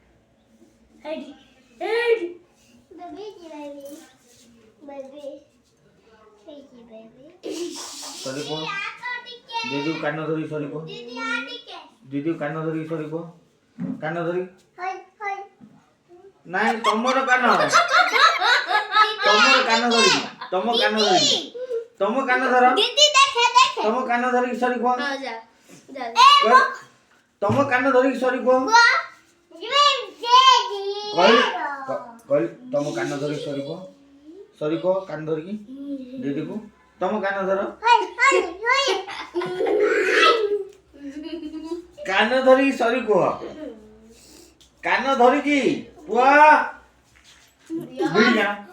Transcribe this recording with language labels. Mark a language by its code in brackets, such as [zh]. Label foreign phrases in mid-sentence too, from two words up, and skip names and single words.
[or] ସରି କୋ. ଦିଦି କାନ ଧରି ସରି କୋ। ଦିଦି କାନ ଧରି ସରି କୋ. କାନ ଧରି. ନାଇଁ ତମର କାନ ତମର କାନ ଧରି ତମ କାନ ଧରି ତମ କାନ ଧର [hi] दीदी देखे देखे [or] ତମ କାନ ଧରିକି ସରି କୁହ [hi] हाँ जा जा [or] ତମ କାନ ଧରିକି ସରି କୁହ କହିଲି ତମ କାନ ଧରିକି ସରି କୁହ କାନ ଧରିକି ଦିଦିକୁ ତମ କାନ ଧର କାନ ଧରିକି ସରି କୁହ କାନ ଧରିକି ପୁଅ ବିଡ଼ି ଯା